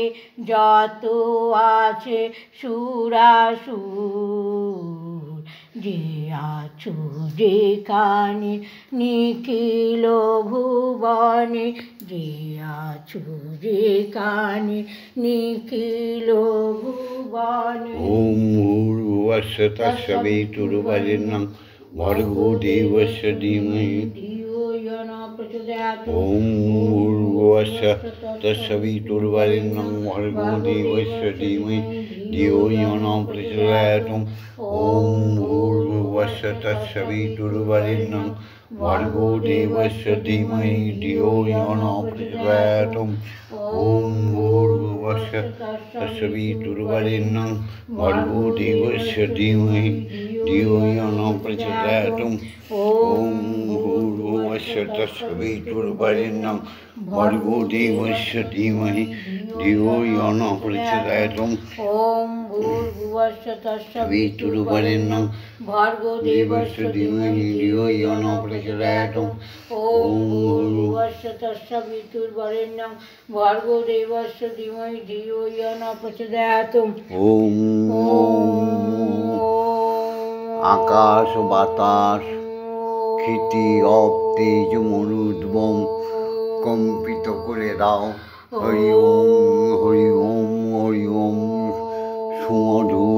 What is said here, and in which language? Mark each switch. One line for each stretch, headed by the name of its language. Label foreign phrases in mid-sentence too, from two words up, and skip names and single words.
Bangla: যত আছে সুরাসুর, যে আছো যেখানে নিখিল ভুবনে। যে আছো যেখানে নিখিল ভুবনে।
Sanskrit: ওম ভূর্ভুবস্সুঃ তৎসবিতুর্বরেণ্যং ভর্গো দেবস্য ধীমহি ধিয়ো ইয়ো ন প্রচোদয়াৎ। ওম ভূর্ভুবস্সুঃ তৎসবিতুর্বরেণ্যং ভর্গো দেবস্য ধীমহি ধিয়ো ইয়ো ন প্রচোদয়াৎ। ওম ভূর্ভুবস্সুঃ তৎসবিতুর্বরেণ্যং ভর্গো দেবস্য ধীমহি ধিয়ো ইয়ো ন প্রচোদয়াৎ। ওম ভূর্ভুবস্সুঃ তৎসবিতুর্বরেণ্যং ভর্গো দেবস্য ধীমহি ধিয়ো ইয়ো ন প্রচোদয়াৎ। ওম ভূর্ভুবস্সুঃ তৎসবিতুর্বরেণ্যং ভর্গো দেবস্য ধীমহি ধিয়ো ইয়ো ন প্রচোদয়াৎ। ওম ভূর্ভুবস্সুঃ তৎসবিতুর্বরেণ্যং ভর্গো দেবস্য ধীমহি ধিয়ো ইয়ো ন প্রচোদয়াৎ। ওম ভূর্ভুবস্সুঃ তৎসবিতুর্বরেণ্যং ভর্গো দেবস্য ধীমহি ধিয়ো ইয়ো ন প্রচোদয়াৎ।
Bangla: ওম আকাশ বাতাস ক্ষিতি অপ তেজ মরুদ্বম কম্পিত করে দাও।
Sanskrit: হরি ওম হরি ওম হরি ওম।